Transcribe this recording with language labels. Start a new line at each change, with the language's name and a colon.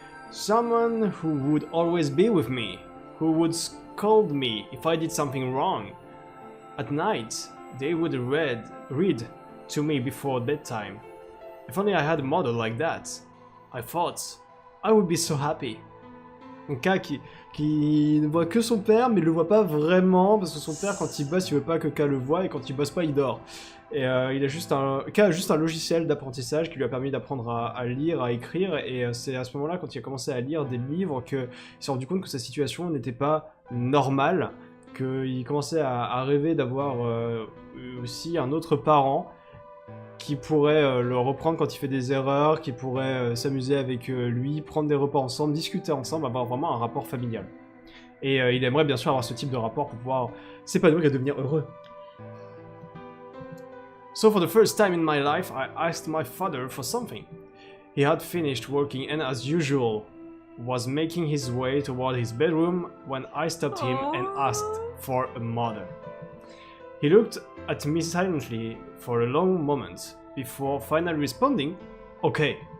English: Someone who would always be with me, who would scold me if I did something wrong. At night, they would read to me before bedtime. If only I had a mother like that, I thought, I would be so happy.
French: Donc K qui ne voit que son père, mais il le voit pas vraiment, parce que son père, quand il bosse, il veut pas que K le voit, et quand il bosse pas, il dort. Et K a juste un logiciel d'apprentissage qui lui a permis d'apprendre à lire, à écrire, et c'est à ce moment-là, quand il a commencé à lire des livres, qu'il s'est rendu compte que sa situation n'était pas normale, qu'il commençait à rêver d'avoir aussi un autre parent qui pourrait le reprendre quand il fait des erreurs, qui pourrait s'amuser avec lui, prendre des repas ensemble, discuter ensemble, avoir vraiment un rapport familial. Et il aimerait bien sûr avoir ce type de rapport pour pouvoir s'épanouir et devenir heureux.
English: So for the first time in my life, I asked my father for something. He had finished working and as usual, was making his way toward his bedroom when I stopped him and asked for a mother. He looked at me silently for a long moment before finally responding, "Okay."